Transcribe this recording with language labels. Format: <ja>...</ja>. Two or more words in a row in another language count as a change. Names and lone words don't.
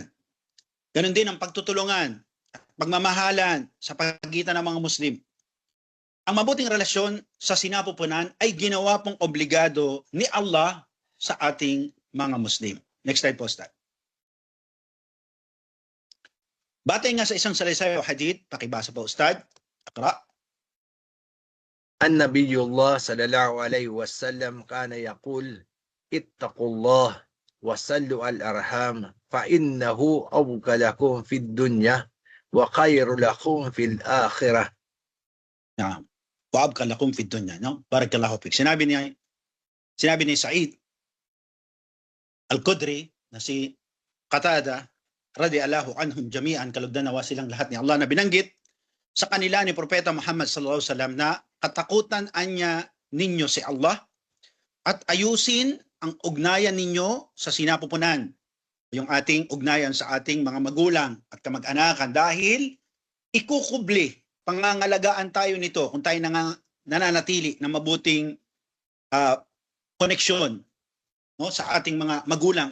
<tl>Ganon din ang pagtutulungan, pagmamahalan sa pagitan ng mga Muslim. Ang mabuting relasyon sa sinapupunan ay ginawa pong obligado ni Allah sa ating mga Muslim.</tl> <en>Next slide po, Ustad.</en> <tl>Batay nga sa isang salaysay o hadith, pakibasa po, Ustad. Akra.</tl> <ar>النبي الله صلى الله عليه وسلم كان يقول اتقوا الله وصلوا الأرحام فإنه أوكى لكم في الدنيا وخير لكم في الآخرة. نعم. وأبقى لكم في الدنيا. No? بارك الله فيك.</ar> <tl>Sinabi ni Sa'id Al-Qudri na si Qatada</tl> <ar>رضي الله عنهم جميعا,</ar> <tl>kalugdan nawa silang lahat ni Allah, na binanggit sa kanila ni Propeta Muhammad</tl> <ar>صلى الله عليه وسلم</ar> <tl>na katakutan anya ninyo si Allah at ayusin ang ugnayan ninyo sa sinapupunan, yung ating ugnayan sa ating mga magulang at kamag-anakan, dahil ikukubli, pangangalagaan tayo nito kung tayo nananatili ng mabuting koneksyon, no, sa ating mga magulang.</tl>